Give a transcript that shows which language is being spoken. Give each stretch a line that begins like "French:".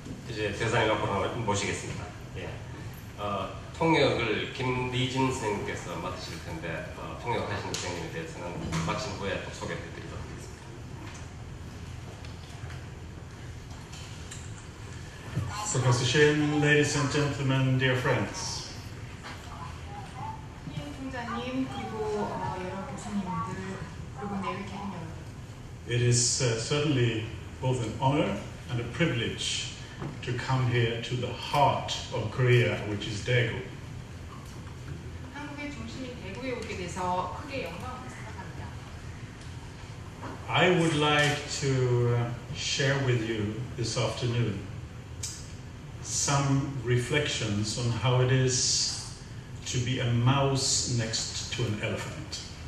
Korean: 이제 대사님 앞으로 모시겠습니다. 예. 통역을 김리진 선생님께서 맡으실 텐데 통역하시는 선생님에 대해서는 마친 후에 또 소개해드리도록 하겠습니다.
English: Professor Shin, ladies and gentlemen, dear friends.
Korean: 총장님 그리고 여러 교수님들 그리고 내외 개인 여러분.
English: It is certainly both an honor and a privilege to come here to the heart of Korea, which is Daegu.
Korean: 한국의 중심인 대구에 오게 돼서 크게 영광을 생각합니다.
English: I would like to share with you this afternoon some reflections on how it is to be a mouse next to an elephant.